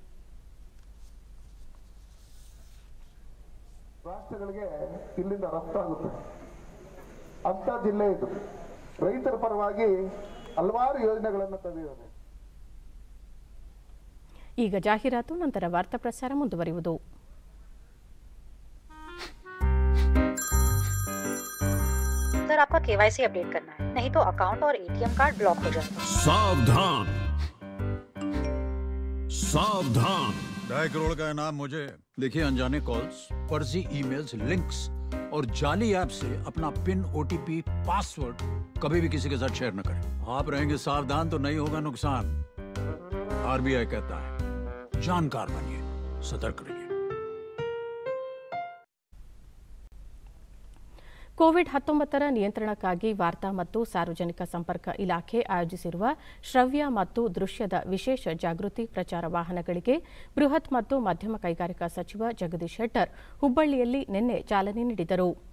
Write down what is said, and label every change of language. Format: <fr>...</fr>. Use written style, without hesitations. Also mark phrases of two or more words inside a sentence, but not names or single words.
<kn>ರಾಷ್ಟ್ರಗಳಿಗೆ ಇಲ್ಲಿಂದ ರಫ್ತಾಗುತ್ತೆ ಅಂತ ಜಿಲ್ಲೆ ಇದು. ರೈತರ ಪರವಾಗಿ ಹಲವಾರು ಯೋಜನೆಗಳನ್ನು ತಂದಿದ್ದಾರೆ. ಈಗ ಜಾಹೀರಾತು, ನಂತರ ವಾರ್ತಾ ಪ್ರಸಾರ ಮುಂದುವರಿಯುವುದು.</kn> <hi>सर, आपका KYC अपडेट करना है, नहीं तो अकाउंट और ATM कार्ड ब्लॉक हो जाएगा। सावधान सावधान, 2.5 करोड़ का इनाम मुझे। देखिए, अनजाने कॉल्स, फर्जी ईमेल्स, लिंक्स और जाली ऐप से अपना पिन, OTP, पासवर्ड कभी भी किसी के साथ शेयर न करें। आप रहेंगे सावधान तो नहीं होगा नुकसान। RBI कहता है, जानकार बनिए, सतर्क रहिए।</hi> <kn>ಕೋವಿಡ್-19 ನಿಯಂತ್ರಣಕ್ಕಾಗಿ ವಾರ್ತಾ ಮತ್ತು ಸಾರ್ವಜನಿಕ ಸಂಪರ್ಕ ಇಲಾಖೆ ಆಯೋಜಿಸಿರುವ ಶ್ರವ್ಯ ಮತ್ತು ದೃಶ್ಯದ ವಿಶೇಷ ಜಾಗೃತಿ ಪ್ರಚಾರ ವಾಹನಗಳಿಗೆ ಬೃಹತ್ ಮತ್ತು ಮಧ್ಯಮ ಕೈಗಾರಿಕಾ ಸಚಿವ ಜಗದೀಶ್ ಶೆಟ್ಟರ್ ಹುಬ್ಬಳ್ಳಿಯಲ್ಲಿ ನಿನ್ನೆ ಚಾಲನೆ ನೀಡಿದರು.</kn>